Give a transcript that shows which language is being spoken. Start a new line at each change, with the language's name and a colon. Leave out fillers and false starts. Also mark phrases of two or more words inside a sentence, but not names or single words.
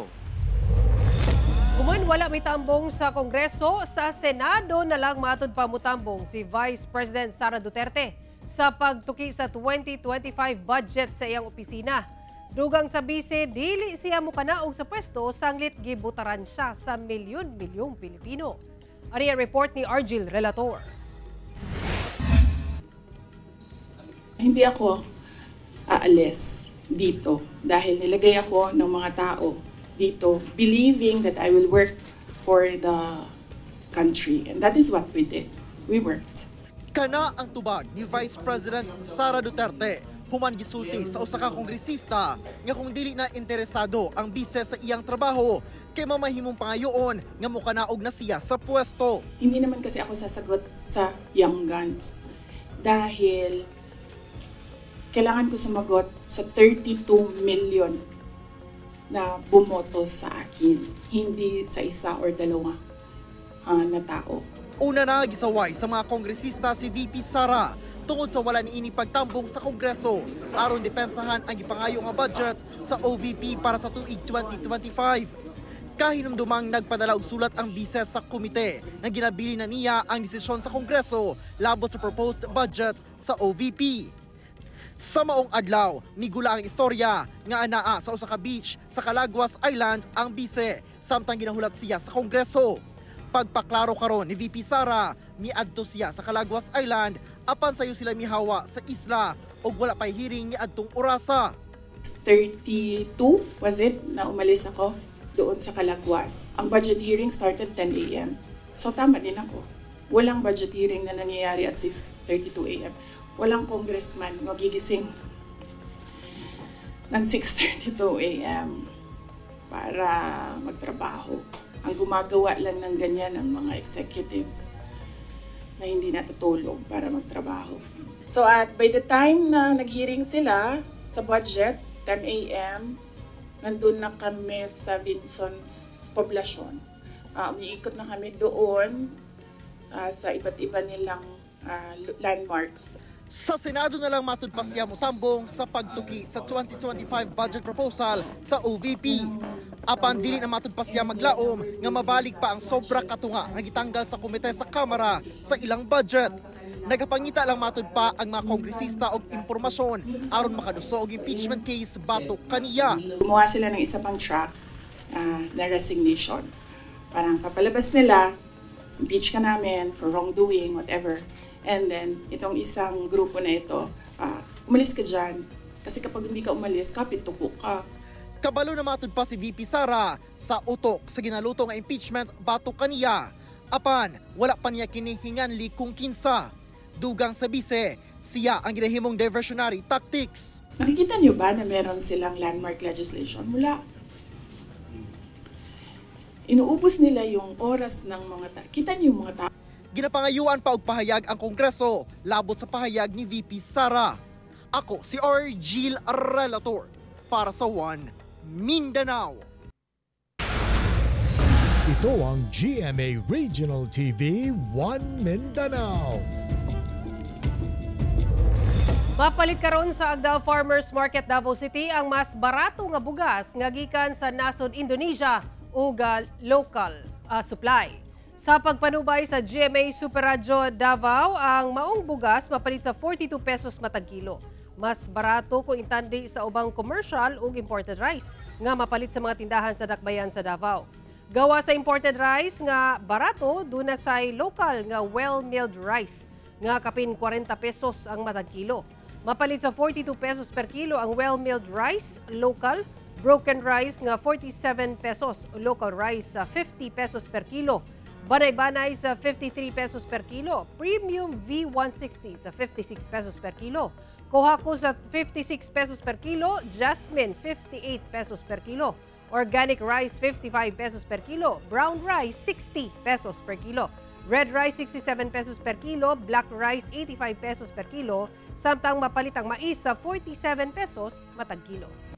Cebuano: Kuman wala may tambong sa Kongreso, sa Senado na lang matud pa mutambong si Vice President Sara Duterte sa pagtuki sa 2025 budget sa iyang opisina. Dugang sa bise, dili siya mukanaog sa pwesto sanglit gibutaran siya sa milyon-milyong Pilipino. Ari ang report ni Argil Relator.
Filipino: Hindi ako aalis dito dahil nilagay ako ng mga tao dito
English: believing that I will work for the country, and that is what we did. We worked.
Cebuano: Kana ang tubag ni Vice President Sara Duterte human gisulti sa usa ka kongresista nga kung dili na interesado ang bise sa iyang trabaho kay mamahimong pangayoon nga mukanaog na siya sa pwesto.
Filipino: Hindi naman kasi ako sasagot sa
English: young guns
Filipino: dahil kailangan ko sumagot sa 32 million na bumoto sa akin, hindi sa isa or dalawa na tao.
Cebuano: Una na gisaway sa mga kongresista si VP Sara tungod sa wala niini pagtambong sa Kongreso aron depensahan ang gipangayo nga budget sa OVP para sa tuig 2025. Kahinumdumang nagpadala og sulat ang bise sa komite nga ginabili na niya ang desisyon sa Kongreso labot sa
English: proposed budget
Cebuano: sa OVP. Sa maong adlaw, migula ang istorya nga anaa sa usa ka beach sa Calaguas Island ang bise samtang ginahulat siya sa Kongreso. Pagpaklaro karon ni VP Sara, miadto siya sa Calaguas Island apan sayo sila mihawa sa isla ug wala pay hearing ni adtong orasa.
Filipino: 32
English: was it
Filipino: na umalis ako doon sa Calaguas. Ang
English: budget hearing started
Filipino: 10 a.m. So tama din ako. Walang
English: budget hearing
Filipino: na nangyayari at 6:32 a.m. Walang congressman magigising ng 6:32 a.m. para magtrabaho. Ang gumagawa lang ng ganyan ang mga executives na hindi natutulog para magtrabaho. So at
English: by the time
Filipino: na nag-hearing sila sa budget, 10 a.m., nandun na kami sa Vinson's poblasyon. Umiikot na kami doon sa iba't iba nilang landmarks.
Cebuano: Sa Senado na lang matud pa siya motambong sa pagtuki sa 2025
English: budget proposal
Cebuano: sa OVP. Apan dili na matud pa siya maglaom nga mabalik pa ang sobra katunga nga gitanggal sa komite sa Kamara sa ilang budget. Nagapangita lang matud pa ang mga kongresista og impormasyon aron makaduso og
English: impeachment case
Cebuano: batok kaniya.
Filipino: Gumawa sila ng isa pang track na resignation. Parang papalabas nila, impeach ka namin
English: for wrongdoing, whatever. And then,
Filipino: itong isang grupo na ito, umalis ka dyan. Kasi kapag hindi ka umalis, kapit-tuko ka.
Cebuano: Kabalo na matud pa si VP Sara sa utok sa ginaluto nga impeachment batok kaniya. Apan, wala pa niya kinihinganli kung kinsa. Dugang sa bise, siya ang ginahimong
English: diversionary tactics.
Filipino: Nakikita niyo ba na meron silang
English: landmark legislation?
Filipino: Wala. Inuubos nila yung oras ng mga tao. Kita niyo yung mga tao.
Cebuano: Ginapangayuan pa og pahayag ang Kongreso, labot sa pahayag ni VP Sara. Ako si Argil Relator para sa One Mindanao.
Filipino: Ito ang GMA Regional TV One Mindanao.
Cebuano: Mapalit karon sa Agdao Farmers Market Davao City ang mas barato nga bugas nga gikan sa nasod Indonesia ug
English: local supply.
Cebuano: Sa pagpanubay sa GMA Super Radyo Davao, ang maong bugas mapalit sa 42 pesos matag kilo. Mas barato kung intandi sa ubang commercial ug
English: imported rice
Cebuano: nga mapalit sa mga tindahan sa dakbayan sa Davao. Gawa sa
English: imported rice
Cebuano: nga barato, duna say local nga
English: well-milled rice
Cebuano: nga kapin 40 pesos ang matag kilo. Mapalit sa 42 pesos
English: per kilo
Cebuano: ang
English: well-milled rice, local, broken rice
Cebuano: nga 47 pesos,
English: local rice
Cebuano: sa 50 pesos
English: per kilo.
Cebuano: Banay-banay sa
English: 53 pesos per kilo, premium V160 sa 56 pesos per kilo, Kohako sa 56 pesos per kilo, jasmine 58 pesos per kilo, organic rice 55 pesos per kilo, brown rice 60 pesos per kilo, red rice 67 pesos per kilo, black rice 85 pesos per kilo,
Cebuano: samtang mapalit ang mais sa 47 pesos matag kilo.